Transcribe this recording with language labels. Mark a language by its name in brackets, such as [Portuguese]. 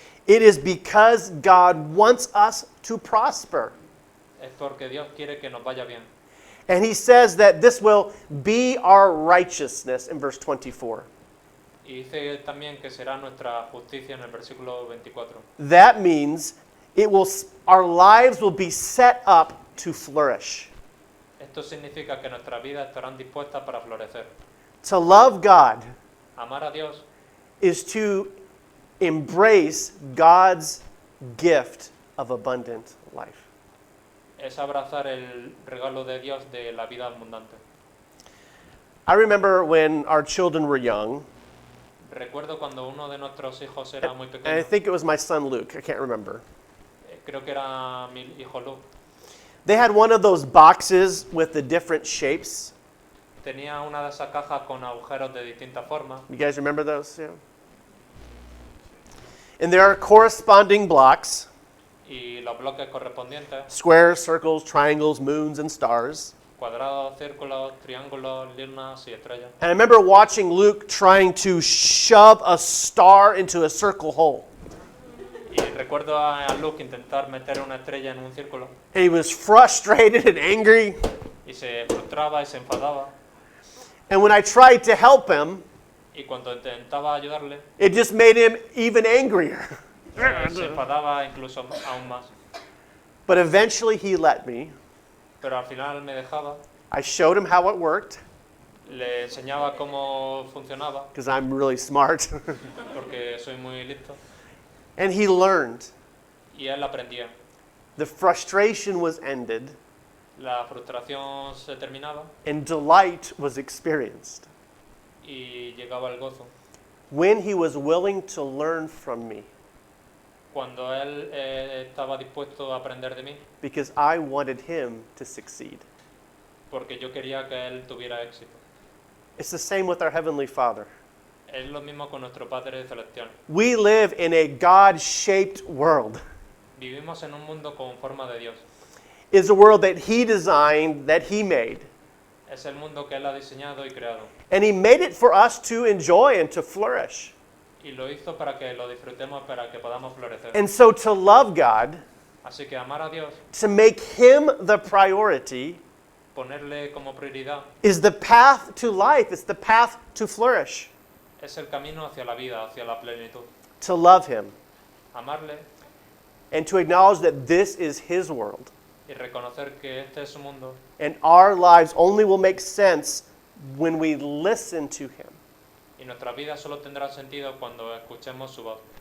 [English] it is because God wants us to prosper. [Spanish] es porque Dios quiere que nos vaya bien. [English] And He says that this will be our righteousness in verse 24. [Spanish] Y dice también que será nuestra justicia en el versículo 24. [English] That means our lives will be set up to flourish. [Spanish] Esto significa que nuestras vidas estarán dispuestas para florecer. [English] To love God [Spanish] Amar a Dios [English] is to embrace God's gift of abundant life. [Spanish] es abrazar el regalo de Dios de la vida abundante. [English] I remember when our children were young, [Spanish] Recuerdo cuando uno de nuestros hijos era muy [English] and I [Spanish] pequeño, [English] think it was my son Luke, I can't remember. [Spanish] Creo que era mi hijo Luke. [English] They had one of those boxes with the different shapes. [Spanish] Tenía una de esas cajas con agujeros de distintas formas. [English] You guys remember those? Yeah. And there are corresponding blocks, [Spanish] Y los bloques correspondientes, [English] squares, circles, triangles, moons, and stars. [Spanish] cuadrados, círculos, triángulos, lunas y estrellas. [English] And I remember watching Luke trying to shove a star into a circle hole. [Spanish] Y recuerdo a Luke intentar meter una estrella en un círculo [English] And he was frustrated and angry. [Spanish] y se frustraba y se enfadaba. [English] And when I tried to help him, [Spanish] Y cuando intentaba ayudarle, [English] it just made him even angrier. [Spanish] se enfadaba incluso aún más. [English] But eventually he let me. [Spanish] Pero al final me dejaba, [English] I showed him how it worked, [Spanish] le enseñaba cómo funcionaba, [English] because I'm really smart. [Spanish] porque soy muy listo, [English] And he learned. [Spanish] y él aprendía. [English] The frustration was ended, [Spanish] La frustración se terminaba [English] and delight was experienced [Spanish] y llegaba el gozo. [English] when he was willing to learn from me, [Spanish] Cuando él estaba dispuesto a aprender de mí, [English] because I wanted him to succeed. [Spanish] porque yo quería que él tuviera éxito. [English] It's the same with our Heavenly Father. [Spanish] Es lo mismo con nuestro Padre Celestial. [English] We live in a God-shaped world. [Spanish] Vivimos en un mundo con forma de Dios. [English] It's a world that he designed, that he made. [Spanish] Es el mundo que Él ha diseñado y creado. [English] And he made it for us to enjoy and to flourish. [Spanish] Y lo hizo para que lo disfrutemos, para que podamos florecer. [English] And so to love God, [Spanish] Así que amar a Dios, [English] to make him the priority, [Spanish] ponerle como prioridad, [English] is the path to life. It's the path to flourish. [Spanish] es el camino hacia la vida, hacia la plenitud. [English] To love him [Spanish] Amarle [English] and to acknowledge that this is his world. [Spanish] y reconocer que este es su mundo [English] And our lives only will make sense when we listen to him, [Spanish] y nuestra vida solo tendrá sentido cuando escuchemos su voz,